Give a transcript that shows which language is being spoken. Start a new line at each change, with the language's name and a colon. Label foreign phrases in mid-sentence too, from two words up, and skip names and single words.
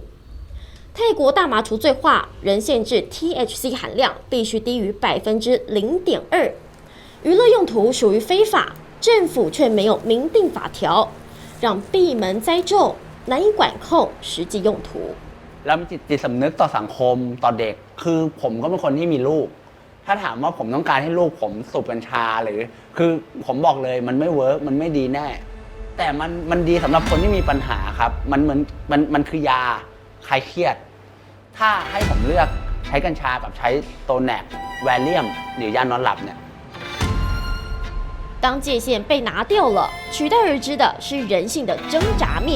Chinese: 泰国大麻除罪化，仍限制 THC 含量必须低于0.2%，娱乐用途属于非法，政府却没有明定法条，让闭门栽种，难以管控实际用途。
Thai: แล้วจิตสำนึกต่อสังคมต่อเด็กคือผมก็เป็นคนที่มีลูกถ้าถามว่าผมต้องการให้ลูกผมสูบกัญชาหรือคือผมบอกเลยมันไม่เวิร์กมันไม่ดีแน่แต่มันดีสำหรับคนที่มีปัญหาครับมันเหมือนมันคือยาคลายเครียดถ้าให้ผมเลือกใช้กัญชากับใช้โตแนกแวลเลียมหรือยานอนหลับเนี่ย
Chinese: 当界限被拿掉了，取代而之的是人性的挣扎面。